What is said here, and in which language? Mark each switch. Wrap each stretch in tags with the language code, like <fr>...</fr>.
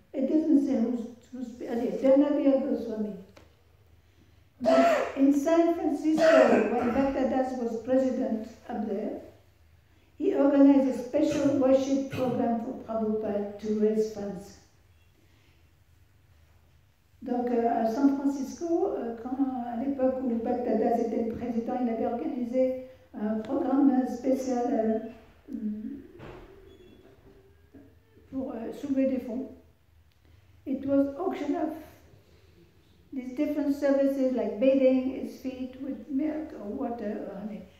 <en>It doesn't say who's Janavir Goswami. In San Francisco, when Bhaktadas was president up there, he organized a special worship program for Prabhupada to raise funds.</en> <fr>Donc à San Francisco, à l'époque où Bhaktadas était le président, il avait organisé un programme spécial pour soulever des fonds.</fr> <en>It was auction of these different services like bathing his feet with milk or water or honey.</en>